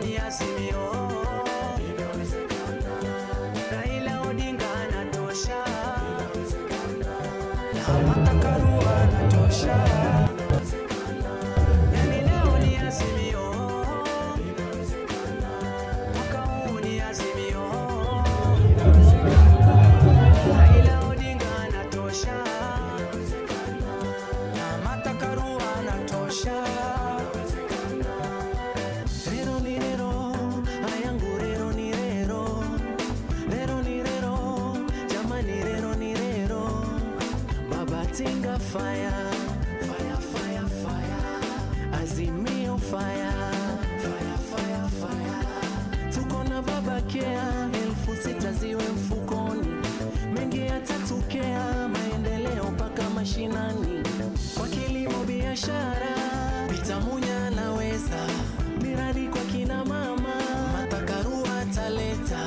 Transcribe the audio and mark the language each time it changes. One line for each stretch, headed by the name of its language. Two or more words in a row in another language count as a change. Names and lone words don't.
Swahili: Azimio, Raila Odinga anatosha, Martha Karua anatosha, yani leo ni Azimio, mwaka huu ni Azimio, Raila Odinga anatosha, Martha Karua anatosha. Rero ni rero, ayangu rero ni rero, rero ni rero, jamani rero ni rero.
English: Baba Tinga fire, fire, fire, fire. Azimio fire, fire, fire, fire.
Swahili: Tuko na Baba Kea, 6,000 ziwe mfukoni. Mengi yatatokea, maendeleo mpaka mashinani. Kwa kilimo biashara, Bitamunya anaweza. Miradi kwa kina mama, Martha Karua ataleta.